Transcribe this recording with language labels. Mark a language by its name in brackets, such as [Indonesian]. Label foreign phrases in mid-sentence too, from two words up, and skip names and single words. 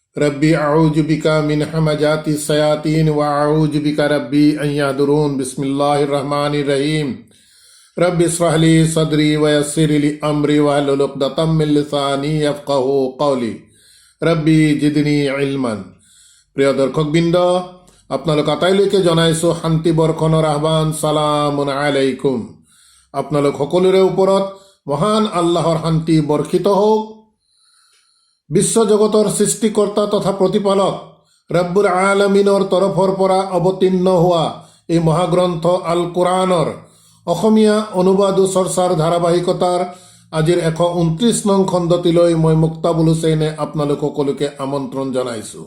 [Arabic] رب أعوذ بك من همزات الشياطين وأعوذ بك رب أن يحضرون. بسم الله الرحمن الرحيم. رب اشرح لي صدري ويسر لي أمري واحلل عقدة من لساني يفقهوا قولي. رب زدني علما. [Assamese] প্ৰিয় দৰ্শকবৃন্দ, আপোনালোক আটাইলৈকে জনাইছোঁ শান্তি বৰ্ষণৰ আহ্বান। [Arabic] سلام عليكم. [Assamese] আপোনালোক সকলোৰে ওপৰত মহান আল্লাহৰ শান্তি বৰ্ষিত হওক। বিশ্বজগতৰ সৃষ্টিকৰ্তা তথা প্ৰতিপালক [Arabic] رب العالمين [Assamese] তৰফৰ পৰা অৱতীৰ্ণ হোৱা এই মহাগ্ৰন্থ আল কোৰাণৰ অসমীয়া অনুবাদ চৰ্চাৰ ধাৰাবাহিকতাৰ আজিৰ 129 নং খণ্ডটিলৈ মই মুক্তাবুল হুছেইনে আপোনালোক সকলোকে আমন্ত্ৰণ জনাইছোঁ।